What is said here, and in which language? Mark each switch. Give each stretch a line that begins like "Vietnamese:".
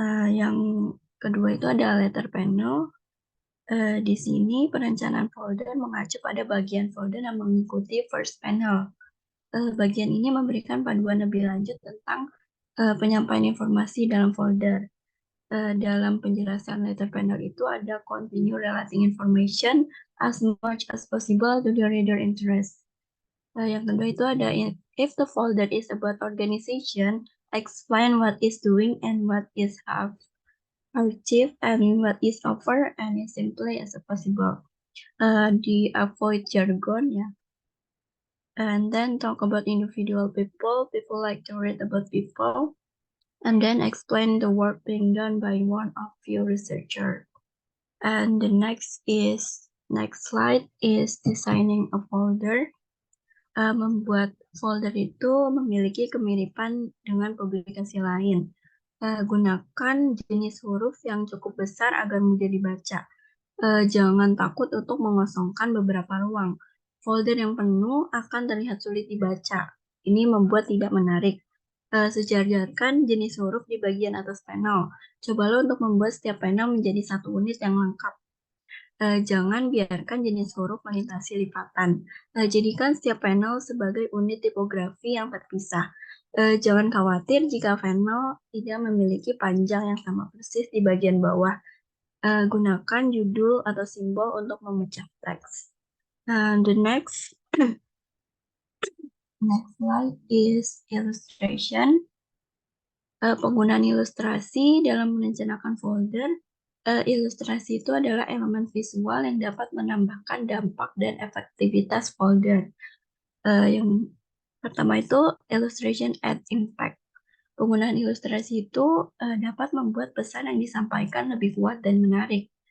Indonesian: Yang kedua itu ada letter panel. Di sini perencanaan folder mengacu pada bagian folder yang mengikuti first panel. Bagian ini memberikan panduan lebih lanjut tentang penyampaian informasi dalam folder. Dalam penjelasan letter panel itu ada
English: continue relating information as much as possible to the reader interest.
Indonesian: Yang kedua itu ada
English: if the folder is about organization, explain what is doing and what is have achieved and what is offer and as simply as possible. Di avoid jargon ya. And then talk about individual people. People like to read about people. And then explain the work being done by one of your researcher. And the next slide is designing a folder.
Indonesian: Membuat folder itu memiliki kemiripan dengan publikasi lain. Gunakan jenis huruf yang cukup besar agar mudah dibaca. Jangan takut untuk mengosongkan beberapa ruang. Folder yang penuh akan terlihat sulit dibaca. Ini membuat tidak menarik. Sejajarkan jenis huruf di bagian atas panel. Cobalah untuk membuat setiap panel menjadi satu unit yang lengkap. Jangan biarkan jenis huruf melintasi lipatan. Jadikan setiap panel sebagai unit tipografi yang terpisah. Jangan khawatir jika panel tidak memiliki panjang yang sama persis di bagian bawah. Gunakan judul atau simbol untuk memecah teks.
English: The next slide is illustration.
Indonesian: Penggunaan ilustrasi dalam merencanakan folder. Ilustrasi itu adalah elemen visual yang dapat menambahkan dampak dan efektivitas folder. Yang pertama itu
English: illustration add impact.
Indonesian: Penggunaan ilustrasi itu dapat membuat pesan yang disampaikan lebih kuat dan menarik.